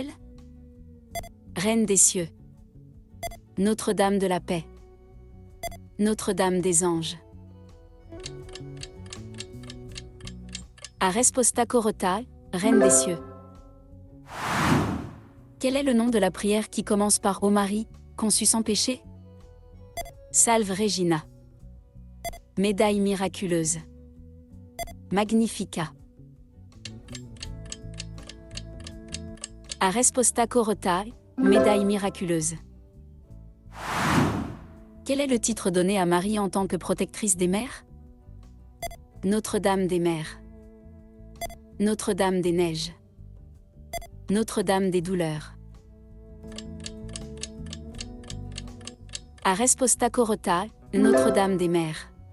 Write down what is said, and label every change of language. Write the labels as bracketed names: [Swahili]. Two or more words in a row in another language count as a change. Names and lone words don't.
[French] Reine des cieux. Notre-Dame de la paix. Notre-Dame des anges. [Portuguese] A resposta corotae, [French] Reine des cieux. Quel est le nom de la prière qui commence par Ô Marie, conçue sans péché? Salve Regina. Médaille miraculeuse. [Portuguese] Magnifica. A resposta corotae, [French] Médaille miraculeuse. Quel est le titre donné à Marie en tant que protectrice des mers? Notre-Dame des mers. Notre-Dame des neiges. Notre-Dame des douleurs. [Portuguese] A resposta corotae, [French] Notre-Dame des mers.